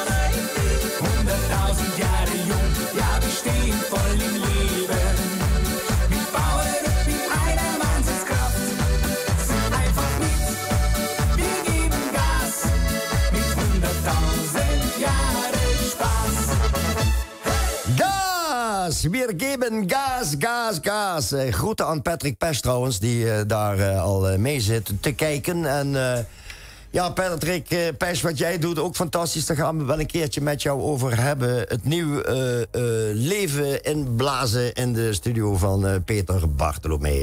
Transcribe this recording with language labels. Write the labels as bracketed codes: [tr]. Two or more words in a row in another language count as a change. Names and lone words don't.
[de] 100.000 Jahre jung, ja, wir stehen voll im Leben. Wir bauen in einer Wahnsinnskraft, sind einfach mit, wir geben Gas. Mit 100.000 Jahre Spaß. Gas! Wir geben gas, gas, gas. [nl] Groeten aan Patrick Pesch trouwens, die daar al mee zit te kijken. En ja, Patrick Pesch, wat jij doet, ook fantastisch. Daar gaan we wel een keertje met jou over hebben. Het nieuw leven inblazen in de studio van Peter Bartolomee.